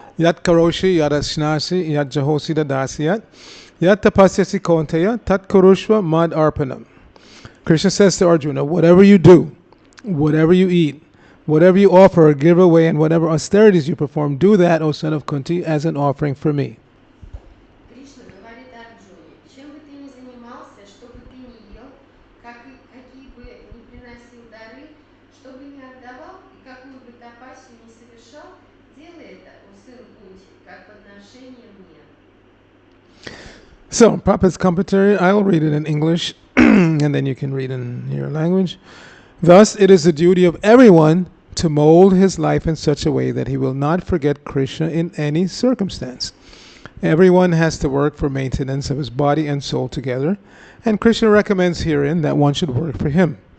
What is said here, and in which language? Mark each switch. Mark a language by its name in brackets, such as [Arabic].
[Sanskrit] Yat karoshi, yat ashnasi, yat jahosi dasiyat, yat tapasyasi konteya, tat kurushva mad arpanam. [English] Krishna says to Arjuna, whatever you do, whatever you eat, whatever you offer or give away, and whatever austerities you perform, do that, O son of Kunti, as an offering for me. [Russian] Кришна говорит Арджуне, чем бы ты ни занимался, что бы ты ни ел, какие бы ни приносил дары, что бы ни отдавал и какую бы тапасию ни совершал, делай это, о сын Кунти, как подношение мне. [English] So, Prabhupada's commentary, I'll read it in English, and then you can read in your language. Thus, it is the duty of everyone to mold his life in such a way that he will not forget Krishna in any circumstance. Everyone has to work for maintenance of his body and soul together, and Krishna recommends herein that one should work for him.